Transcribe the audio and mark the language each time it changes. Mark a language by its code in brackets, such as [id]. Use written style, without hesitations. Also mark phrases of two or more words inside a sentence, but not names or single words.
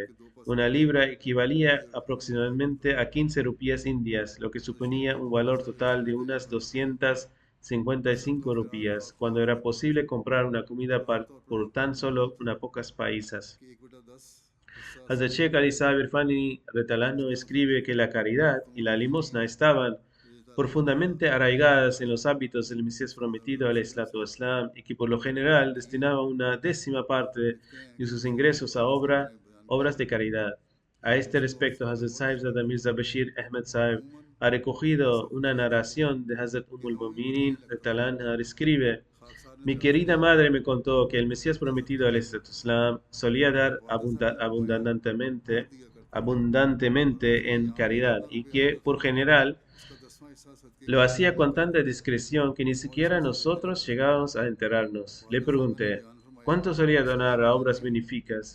[es] Una libra equivalía aproximadamente a 15 rupías indias, lo que suponía un valor total de unas 255 rupías, cuando era posible comprar una comida por tan solo unas pocas paisas. Hazrat Sheikh Ali Saab Irfani Retalano escribe que la caridad y la limosna estaban profundamente arraigadas en los hábitos del Mesías prometido, [ar] عليه الصلاة والسلام, [es] y que por lo general destinaba una décima parte de sus ingresos a obras de caridad. A este respecto, Hazrat Sahib Zada Mirza Bashir Ahmed Sahib ha recogido una narración de Hazrat Mu'minin Talanha. Escribe, mi querida madre me contó que el Mesías prometido, [ar] عليه الصلاة والسلام, [es] solía dar abundantemente en caridad y que, por general, lo hacía con tanta discreción que ni siquiera nosotros llegábamos a enterarnos. Le pregunté, ¿cuánto solía donar a obras benéficas?